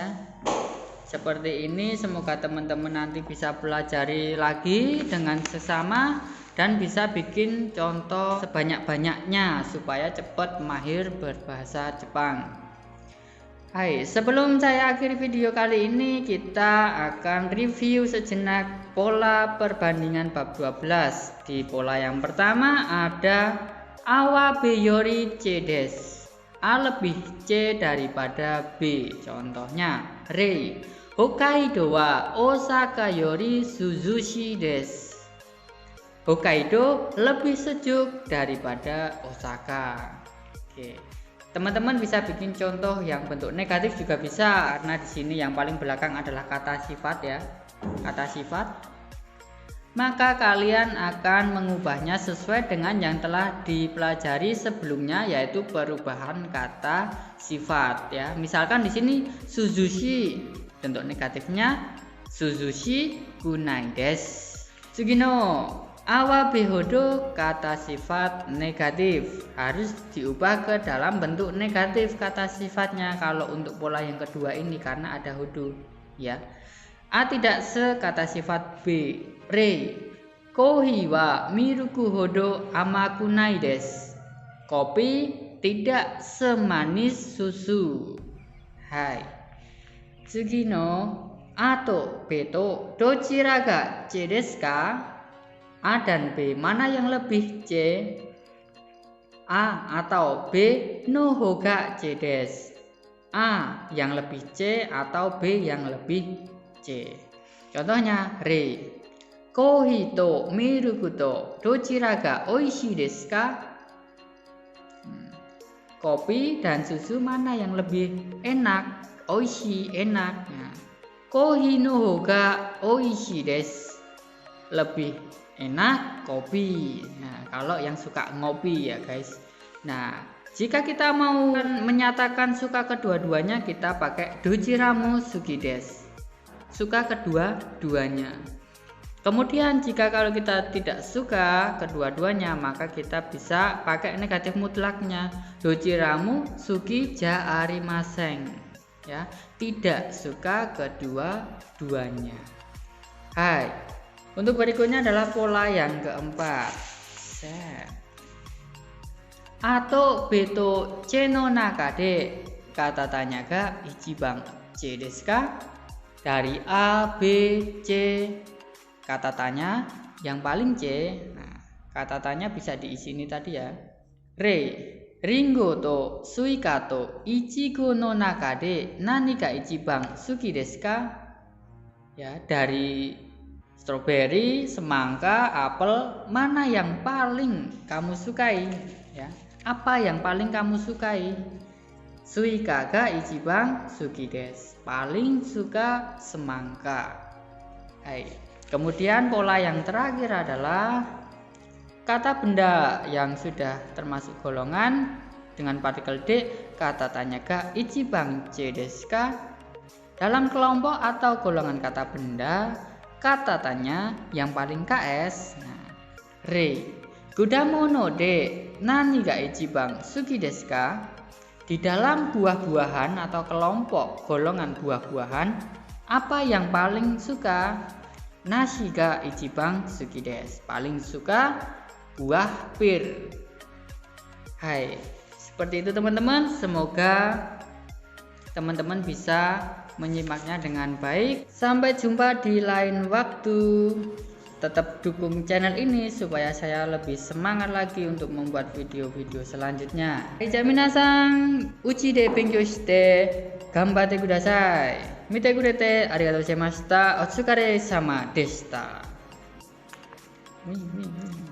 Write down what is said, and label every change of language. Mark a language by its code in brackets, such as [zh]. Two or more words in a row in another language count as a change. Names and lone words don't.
[id] Seperti ini, semoga teman-teman nanti bisa pelajari lagi dengan sesama dan bisa bikin contoh sebanyak-banyaknya supaya cepat mahir berbahasa Jepang. Hai, sebelum saya akhiri video kali ini, kita akan review sejenak pola perbandingan bab 12. Di pola yang pertama ada [ja] AはBよりCです. [id] A lebih C daripada B. Contohnya, [ja] 例、北海道は大阪より涼しいです. [id] Hokkaido lebih sejuk daripada Osaka. Oke. Teman-teman bisa bikin contoh yang bentuk negatif juga bisa, karena di sini yang paling belakang adalah kata sifat ya. Kata sifat. Maka kalian akan mengubahnya sesuai dengan yang telah dipelajari sebelumnya, yaitu perubahan kata sifat ya. Misalkan di sini suzushi, bentuk negatifnya [ja] 涼しくないです. 次の、AはBほど, [id] kata sifat negatif, harus diubah ke dalam bentuk negatif kata sifatnya kalau untuk pola yang kedua ini karena ada hodo ya. A tidak sekata sifat B. [ja] 例、コーヒーはミルクほど甘くないです. [id] Kopi tidak semanis susu. [ja] はい。次の, AとBとどちらがCですか? [id] A dan B mana yang lebih C? A atau B [ja] のほうがCです. [id] A yang lebih C atau B yang lebih C. Contohnya, [ja] 例、コーヒーとミルクとどちらがおいしいですか? [id] Kopi dan susu mana yang lebih enak? Oishii, enak. Nah, [ja] コーヒーのほうがおいしいです. [id] Lebih enak kopi. Nah, kalau yang suka ngopi ya guys. Nah, jika kita mau menyatakan suka kedua-duanya, kita pakai [ja] どちらも好きです. [id] Suka kedua-duanya. Kemudian jika kalau kita tidak suka kedua-duanya, maka kita bisa pakai negatif mutlaknya, [ja] どちらも好きじゃありません [id] ya, tidak suka kedua-duanya. Hai. Untuk berikutnya adalah pola yang keempat. [ja] AとBとCの中で, [id] kata tanya [ja] が一番Cですか? [id] Dari A, B, C, kata tanya yang paling C. Nah, kata tanya bisa diisi ini tadi ya. [ja] 例、りんごとすいかといちごの中で何が一番好きですか? [id] Ya, dari stroberi, semangka, apel, mana yang paling kamu sukai? Ya, apa yang paling kamu sukai? [ja] すいかが一番好きです. [id] Paling suka semangka. Hai. Kemudian pola yang terakhir adalah kata benda yang sudah termasuk golongan dengan partikel D, kata tanya [ja] が一番Cですか? [id] Dalam kelompok atau golongan kata benda, kata tanya yang paling KS. Nah, [ja] 例、果物で何が一番好きですか? [id] Di dalam buah-buahan atau kelompok golongan buah-buahan, apa yang paling suka? [ja] 梨が一番好きです. [id] Paling suka buah pir. Hai, seperti itu teman-teman. Semoga teman-teman bisa menyimaknya dengan baik. Sampai jumpa di lain waktu. Tetap dukung channel ini supaya saya lebih semangat lagi untuk membuat video-video selanjutnya. [ja] 皆さん、うちで勉強して頑張ってください. 見てくれてありがとうございました. お疲れ様でした.